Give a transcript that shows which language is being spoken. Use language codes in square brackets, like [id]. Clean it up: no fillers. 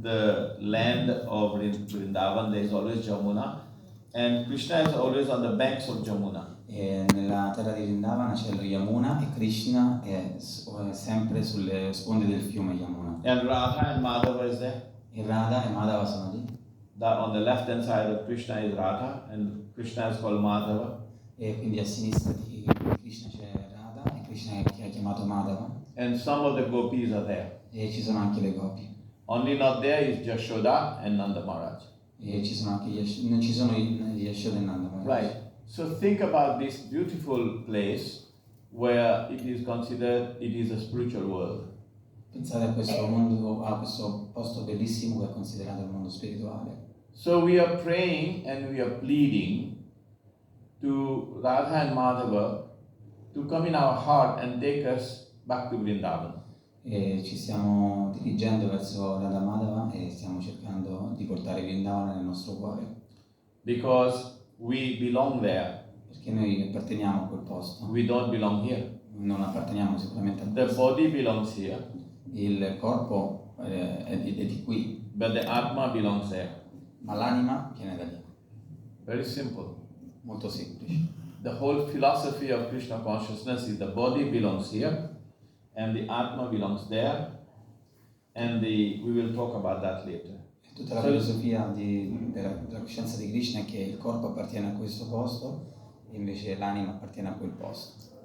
[en] The land of Vrindavan, there is always Jamuna. And Krishna is always on the banks of Jamuna. [it] E nella terra di Vrindavana c'è lo Yamuna e Krishna è sempre sulle sponde del fiume Yamuna. [en] And Radha and Madhava is there. [it] E Radha e Madhava sono lì. [en] On the left hand side of Krishna is Radha and Krishna is called Madhava. [it] E quindi a sinistra di Krishna c'è Radha e Krishna che è chiamato Madhava. [en] And some of the gopis are there. [it] E ci sono anche le gopi. [en] Only not there is Jashoda and Nanda Maharaj. [it] E ci sono anche non ci sono gli Yashoda e Nanda Maharaj. [en] Right. So think about this beautiful place where it is considered it is a spiritual world. [it] Pensate a questo mondo, a questo posto bellissimo che è considerato il mondo spirituale. [en] So we are praying and we are pleading to Radha and Madhava to come in our heart and take us back to Vrindavan. [it] E ci stiamo dirigendo verso Radha Madhava e stiamo cercando di portare Vrindavana nel nostro cuore. [en] Because we belong there. [it] Perché noi apparteniamo a quel posto. [en] We don't belong here. [it] Non apparteniamo sicuramente a [en] The [it] questo. [en] body belongs here, [it] Il corpo è di qui, [en] but the Atma belongs there. [it] ma l'anima viene da lì. [en] Very simple. [it] Molto semplice. [en] The whole philosophy of Krishna consciousness is the body belongs here and the Atma belongs there, and we will talk about that later. [it] Tutta la filosofia della coscienza di Krishna è che il corpo appartiene a questo posto e invece l'anima appartiene a quel posto.